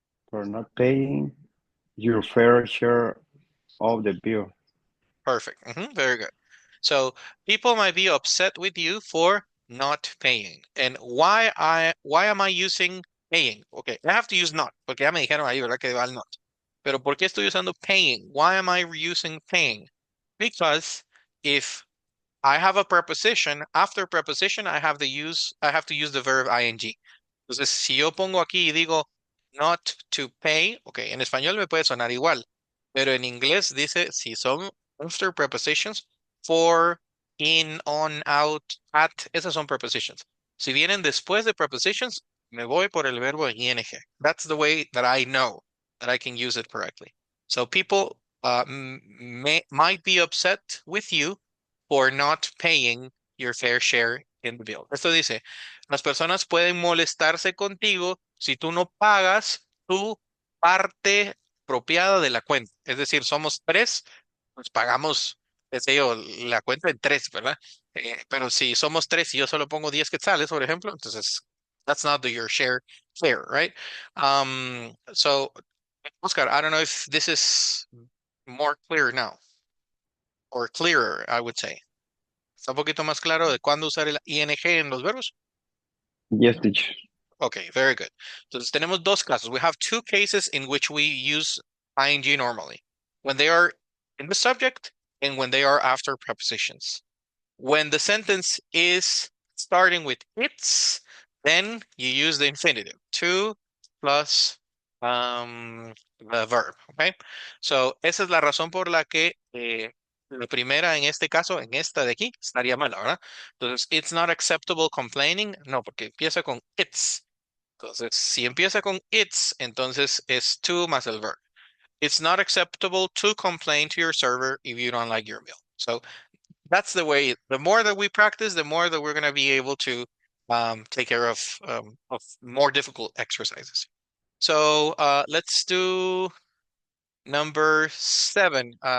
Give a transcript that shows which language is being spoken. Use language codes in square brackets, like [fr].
[en] For not paying your fair share of the bill. Perfect. Very good. So people might be upset with you for not paying. And why am I using paying? Okay, I have to use not, [es] porque ya me dijeron ahí, ¿verdad? Que va el not. Pero ¿por qué estoy usando paying? [en] Why am I using paying? Because if I have a preposition, after preposition I have to use the verb ing. [es] Entonces, si yo pongo aquí y digo [en] not to pay, [es] okay, en español me puede sonar igual, pero en inglés dice si son after prepositions, for, in, on, out, at, esas son prepositions. Si vienen después de prepositions, me voy por el verbo ing. [en] That's the way that I know that I can use it correctly. So people might be upset with you for not paying your fair share in the bill. [es] Esto dice, las personas pueden molestarse contigo si tú no pagas tu parte apropiada de la cuenta. Es decir, somos tres, pues pagamos, qué sé yo, la cuenta en tres, ¿verdad? Pero si somos tres y yo solo pongo 10 quetzales, por ejemplo, entonces [en] that's not your share fair, right? So, Oscar, I don't know if this is more clear now, or clearer, I would say. [es] ¿Está un poquito más claro de cuándo usar el ing en los verbos? [en] Yes, teacher. Okay, very good. [es] Entonces tenemos dos casos. [en] We have two cases in which we use ing normally. When they are in the subject and when they are after prepositions. When the sentence is starting with it's, then you use the infinitive. To plus the verb, okay? [es] So esa es la razón por la que la primera en este caso, en esta de aquí, estaría mala, ¿verdad? [en] Entonces, it's not acceptable complaining. [es] No, porque empieza con it's. Entonces, si empieza con it's, entonces es to más el verb. [en] It's not acceptable to complain to your server if you don't like your meal. So that's the way. The more that we practice, the more that we're going to be able to take care of more difficult exercises. So let's do number 7.